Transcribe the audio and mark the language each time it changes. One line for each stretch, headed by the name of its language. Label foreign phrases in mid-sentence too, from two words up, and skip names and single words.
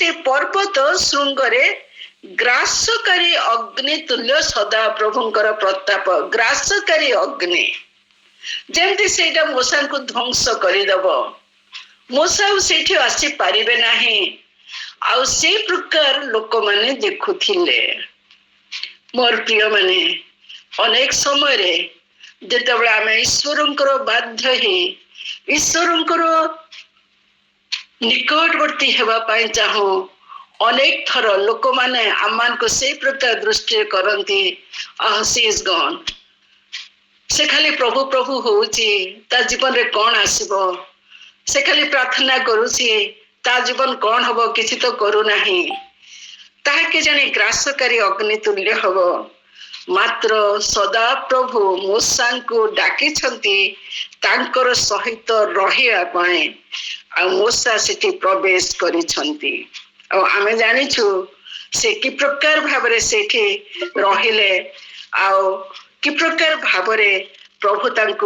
Odia: ପର୍ବତ ଶୃଙ୍ଗରେ ଗ୍ରାସକାରୀ ଅଗ୍ନି ତୁଲ୍ୟ ସଦାପ୍ରଭୁଙ୍କର ପ୍ରତାପ ଗ୍ରାସକାରୀ ଅଗ୍ନି ଯେମିତି ସେଇଟା ମୂଷାଙ୍କୁ ଧ୍ୱଂସ କରିଦବ ମୂଷା ଆଉ ସେଇଠି ଆସିପାରିବେ ନାହିଁ ଆଉ ସେଇ ପ୍ରକାର ଲୋକମାନେ ଦେଖୁଥିଲେ ମୋର ପ୍ରିୟ ମାନେ ଅନେକ ସମୟରେ ଯେତେବେଳେ ଆମେ ଈଶ୍ୱରଙ୍କର ବାଧ୍ୟ ହେଇ ଈଶ୍ୱରଙ୍କର ନିକଟବର୍ତ୍ତୀ ହେବା ପାଇଁ ଚାହୁଁ ଅନେକ ଥର ଲୋକମାନେ ଆମମାନଙ୍କୁ ସେଇ ପ୍ରକାର ଦୃଷ୍ଟିରେ କରନ୍ତି
English: she is gone
Odia: ସେ ଖାଲି ପ୍ରଭୁ ପ୍ରଭୁ ହଉଛି ତା ଜୀବନରେ କଣ ଆସିବ ସେ ଖାଲି ପ୍ରାର୍ଥନା କରୁଛି ତା ଜୀବନ କଣ ହବ କିଛି ତ କରୁନାହିଁ ତାହା କି ଜାଣି ଗ୍ରାସକାରୀ ଅଗ୍ନି ତୁଲ୍ୟ ହବ ମାତ୍ର ସଦାପ୍ରଭୁ ମୂଷାଙ୍କୁ ଡାକିଛନ୍ତି ତାଙ୍କର ସହିତ ରହିବା ପାଇଁ ଆଉ ମୂଷା ସେଠି ପ୍ରବେଶ କରିଛନ୍ତି ଆଉ ଆମେ ଜାଣିଛୁ ସେ କି ପ୍ରକାର ଭାବରେ ସେଠି ରହିଲେ ଆଉ କି ପ୍ରକାର ଭାବରେ ପ୍ରଭୁ ତାଙ୍କୁ